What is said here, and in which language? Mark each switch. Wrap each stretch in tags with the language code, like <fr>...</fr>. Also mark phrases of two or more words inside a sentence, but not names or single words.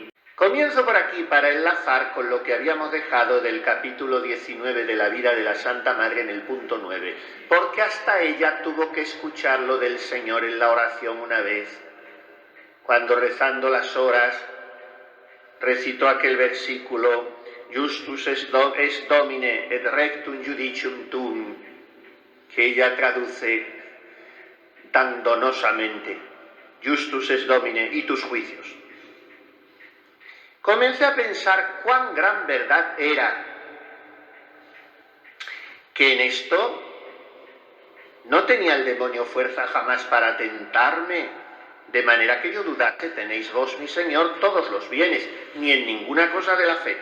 <es>Comienzo por aquí para enlazar con lo que habíamos dejado del capítulo 19 de la vida de la Santa Madre en el punto 9, porque hasta ella tuvo que escucharlo del Señor en la oración una vez, cuando rezando las horas recitó aquel versículo:</es> <la>Justus est Domine et rectum judicium tuum,</la> <es>que ella traduce tan donosamente:</es> <la>Justus est Domine,</la> <es>y tus juicios. Comencé a pensar cuán gran verdad era que en esto no tenía el demonio fuerza jamás para tentarme, de manera que yo dudase: tenéis vos, mi Señor, todos los bienes, ni en ninguna cosa de la fe.</es>